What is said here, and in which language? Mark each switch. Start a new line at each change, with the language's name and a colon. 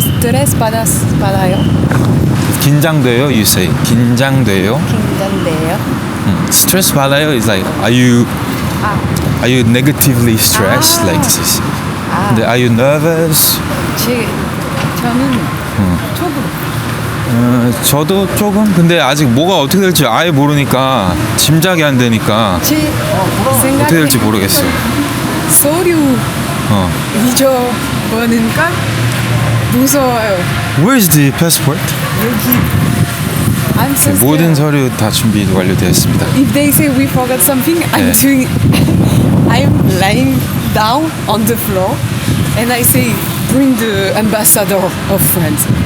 Korean: 스트레스 받아요? 긴장돼요,
English: you say.
Korean: 긴장돼요? 긴장돼요? Stress 받아요
English: is like, are you negatively stressed like this?
Korean: 근데
English: are you nervous?
Korean: 저는 조금. 저도 조금. 근데 아직 뭐가 어떻게 될지 아예 모르니까 짐작이 안 되니까 제 생각에 어떻게 될지 모르겠어요. 서류 잊어버리니까 무서워요.
English: Where's the passport?
Korean: 여기.
English: I'm so scared.
Korean: 모든 서류 다 준비 완료되었습니다.
English: If they say we forgot something,
Korean: 네.
English: I'm lying down on the floor, and I say, bring the ambassador of France.